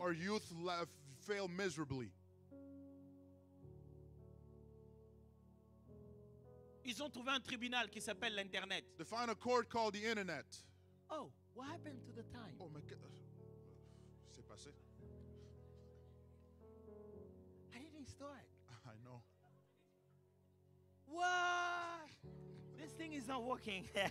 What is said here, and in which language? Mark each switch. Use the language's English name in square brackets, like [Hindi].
[English] our youth fail miserably. [French] Ils ont trouvé un tribunal qui s'appelle l'Internet. [English] They find a court called the internet. Oh, what happened to the time? Oh my God. [French] C'est passé. [English] I didn't start. I know. What? This thing is not working.